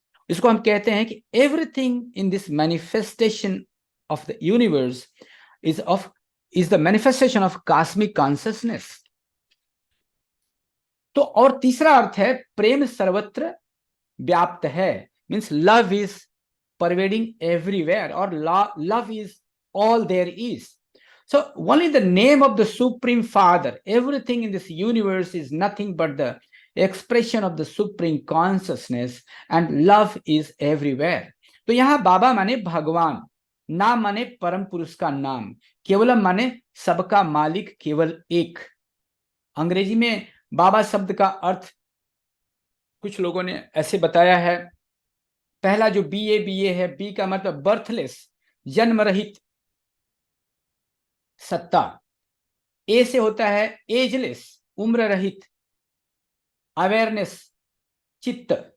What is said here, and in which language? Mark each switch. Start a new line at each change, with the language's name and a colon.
Hindi: इसको हम कहते हैं कि
English: Everything in this manifestation of the universe is the manifestation of cosmic consciousness.
Hindi: तो और तीसरा अर्थ है प्रेम सर्वत्र व्याप्त है,
English: means love is pervading everywhere,
Hindi: और
English: Love is all there is. So only the name of the Supreme Father, everything in this universe is nothing but the expression of the Supreme Consciousness, and love is everywhere.
Hindi: तो यहां बाबा माने भगवान, नाम माने परम पुरुष का नाम, केवलम माने सबका मालिक केवल एक। अंग्रेजी में बाबा शब्द का अर्थ कुछ लोगों ने ऐसे बताया है, पहला जो BA है, बी का मतलब बर्थलेस, जन्म रहित सत्ता, ए से होता है एजलेस, उम्र रहित, अवेयरनेस, चित्त।